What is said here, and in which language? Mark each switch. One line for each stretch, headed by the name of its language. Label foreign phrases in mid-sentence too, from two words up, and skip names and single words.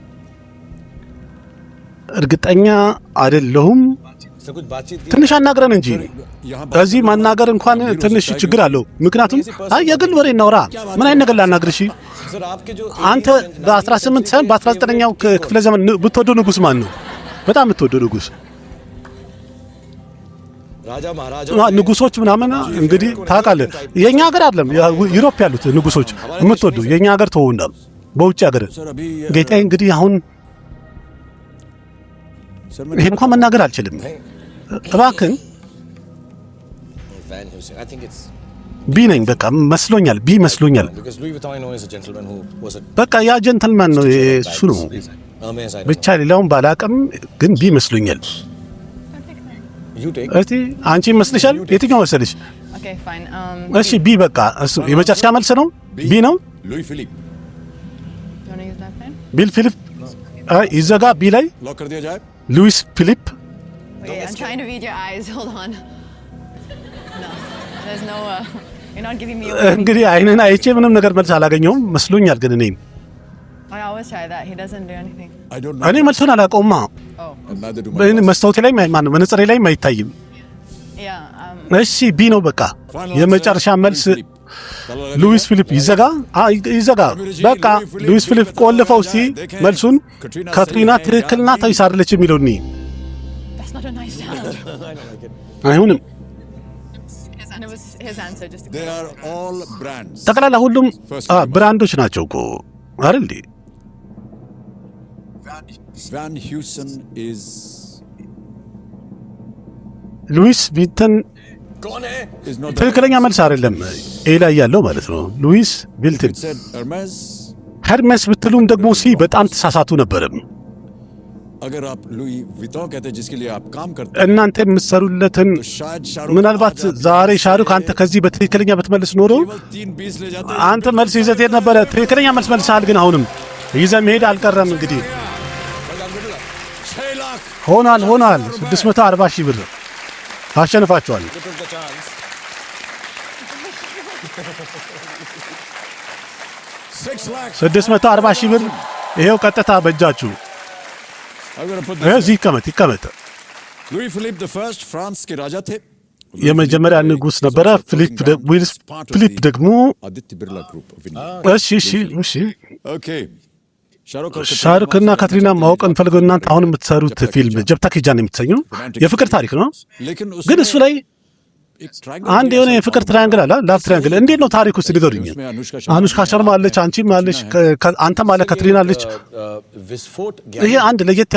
Amharic: እርግጠኛ አይደለሁም።
Hindi: So कुछ बातचीत की.
Amharic: ትንሽ አናግረን እንጂ እዚህ ማናገር እንኳን ትንሽ ችግር አለው። ምክንያቱም የግል ወሬ እናውራ። ምን አይነት ነገር ላናግርሽ?
Hindi: Sir आपके जो
Amharic: አንተ በ18 ሳይሆን በ19ኛው ክፍለ ዘመን ብትወደው ንጉስ ማን ነው? በጣም የምትወደው ንጉስ?
Hindi: राजा महाराजा
Amharic: ንጉሶች ምናምን እንግዲህ ታውቃለህ። የኛ ሀገር አይደለም ዩሮፕ ያሉት ንጉሶች የምትወደው የኛ ሀገር ተወውና በውጭ ሀገር
Hindi: सर अभी
Amharic: ጌታዬ እንግዲህ አሁን
Hindi: सर
Amharic: ይሄ እንኳን መናገር አልችልም። እባክህን
English: Van Helsing. I think it's
Amharic: ቢ ነኝ በቃ መስሎኛል። ቢ መስሎኛል።
English: because Louis Vuitton I know is a gentleman who was a
Amharic: በቃ ያ ጀንተልማን ነው እሱ ነው
English: Hermes. I don't
Amharic: ብቻ ሌላውን ባላቅም ግን ቢ መስሎኛል።
English: know. You take.
Amharic: እስቲ አንቺ ይመስልሻል? የትኛው መሰልሽ?
English: Okay, fine.
Amharic: እሺ ቢ በቃ እሱ የመጨረሻ መልስ ነው። ቢ ነው።
English: Louis Philippe. You wanna use that pen?
Amharic: ቢል ፊሊፕ ይዘጋ። ቢ ላይ
Hindi: लॉक कर दिया जाए.
Amharic: ሉዊስ ፊሊፕ
English: Wait, I'm trying to read your eyes. Hold on. No, there's no. You're not giving me a.
Amharic: እንግዲህ አይነን አይቼ ምንም ነገር መልስ አላገኘውም መስሎኛል። ግን እኔ
English: I always try that. He doesn't do anything. I don't
Amharic: እኔ
English: know.
Amharic: መልሱን አላውቀውማ።
English: Oh, And neither do my boss.
Amharic: መስታወቴ ላይ ማን ነው መነጽሬ ላይ አይታይም።
English: yeah.
Amharic: እሺ ቢ ነው በቃ
English: Final
Amharic: የመጨረሻ
English: answer,
Amharic: መልስ
English: Louis Philippe.
Amharic: ሉዊስ ፊሊፕ ይዘጋ። ይዘጋ በቃ ሉዊስ ፊሊፕ ቆልፈው እስቲ መልሱን ካትሪና ትክክል ናት ወይስ አይደለች የሚለው እኔ
English: That's not a nice sound.
Amharic: አይሆንም።
English: And it was his answer. Just to They are all brands.
Amharic: ጠቅላላ ሁሉም ብራንዶች ናቸው እኮ አይደል እንዴ?
English: Van Heusen is
Amharic: ሉዊስ ቪተን
Hindi: कौन है?
English: not the
Amharic: ትክክለኛ መልስ አይደለም። ኤ ላይ ያለው ማለት ነው። ሉዊስ ቪልተን።
English: It said Hermes.
Amharic: ሄርሜስ ብትሉም ደግሞ ሲ በጣም ተሳሳቱ ነበርም።
Hindi: अगर आप लुई विटॉन कहते हैं जिसके लिए आप काम करते
Amharic: እናንተ የምትሰሩለትን
Hindi: हैं तो शायद शाहरुख
Amharic: ምናልባት ዛሬ ሻሩክ አንተ ከዚህ በትክክለኛ ብትመልስ ኖሮ
Hindi: केवल 3 20 ले जाते
Amharic: አንተ መልስ ይዘህ ትሄድ ነበረ። ትክክለኛ መልስ መልሰሃል፣ ግን አሁንም ይዘህ መሄድ አልቀረም። እንግዲህ
Hindi: 6 लाख
Amharic: ሆኗል 640 ሺህ ብር አሸንፋችኋል።
English: You took the chance.
Hindi: 6 लाख
Amharic: 640 ሺህ ብር ይሄው ቀጥታ በእጃችሁ።
English: I'm going to put
Amharic: እዚህ ይቀመጥ።
Hindi: Louis Philippe the First France के राजा थे
Amharic: የመጀመሪያ ንጉስ ነበረ ፊሊፕ ደግሞ
English: Aditya Birla Group of India
Amharic: እሺ ओके ሻሩክና ካትሪና ማወቅ እንፈልገው እናንተ አሁን የምትሰሩት ፊልም ጀብታ ኪጃን የምትሰኙ የፍቅር ታሪክ ነው ግን እሱ ላይ አንድ የሆነ የፍቅር ትራያንግል አለ ላቭ ትራያንግል እንዴት ነው ታሪኩ ውስጥ ሊገሩኝ አኑሽካ ሸርማ አለች አንቺም አለች አንተም አለ ካትሪና አለች ይሄ አንድ ለየት